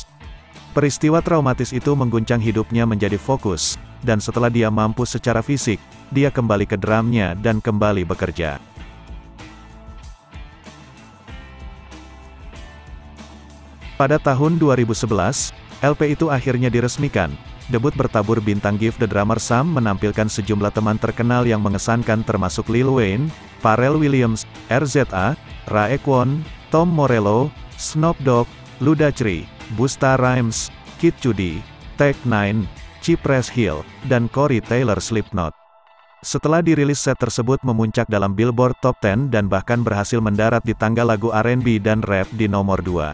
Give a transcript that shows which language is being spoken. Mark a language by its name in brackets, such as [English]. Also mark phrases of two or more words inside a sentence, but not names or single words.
[Indonesian] Peristiwa traumatis itu mengguncang hidupnya menjadi fokus, dan setelah dia mampu secara fisik, dia kembali ke drumnya dan kembali bekerja. Pada tahun 2011, LP itu akhirnya diresmikan. Debut bertabur bintang Give the Drummer Some menampilkan sejumlah teman terkenal yang mengesankan termasuk Lil Wayne, Pharrell Williams, RZA, Raekwon, Tom Morello, Snoop Dogg, Ludacris, Busta Rhymes, Kid Cudi, Tech-9, Cypress Hill, dan Corey Taylor Slipknot. Setelah dirilis set tersebut memuncak dalam Billboard Top 10 dan bahkan berhasil mendarat di tangga lagu R&B dan rap di nomor 2.